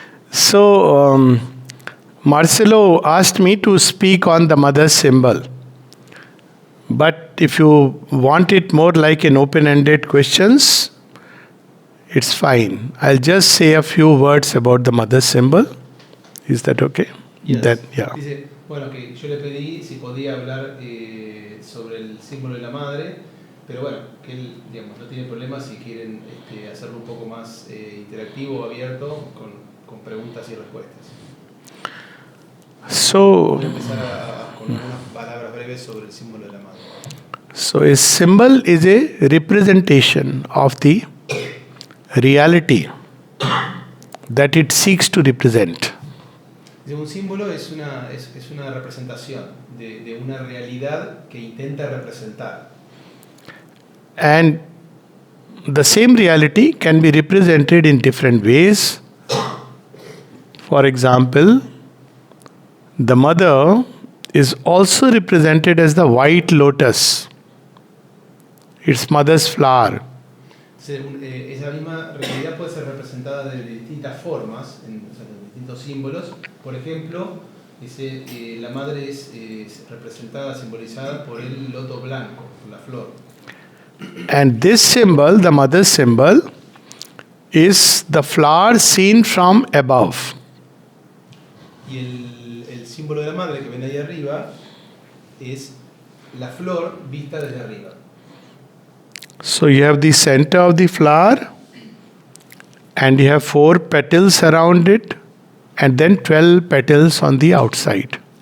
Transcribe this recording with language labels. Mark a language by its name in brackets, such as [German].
[English] So, Marcelo asked me to speak on the mother symbol. But if you want it more like an open-ended questions, it's fine. I'll just say a few words about the mother symbol. Is that okay? Yes. Yeah. [Spanish] Dice, bueno, que yo le pedí si podía hablar sobre el símbolo de la madre, pero bueno, que él, digamos, no tiene problema si quieren hacerlo un poco más interactivo, abierto, con preguntas y respuestas. [English] So, [Spanish] voy a empezar con unas palabras breves sobre el símbolo de la madre. [English] So a symbol is a representation of the reality that it seeks to represent. [Spanish] Un símbolo es una representación de una realidad que intenta representar. [English] And the same reality can be represented in different ways. For example, the mother is also represented as the white lotus. It's mother's flower. [Spanish] Esa misma realidad puede ser representada de distintas formas, en distintos símbolos. Por ejemplo, dice, la madre es representada, simbolizada por el loto blanco, la flor. [English] And this symbol, the mother symbol, is the flower seen from above. [Spanish] Y el símbolo de la madre que ven ahí arriba es la flor vista desde arriba. [English] So you have the center of the flower, and you have 4 petals around it, and then 12 petals on the outside.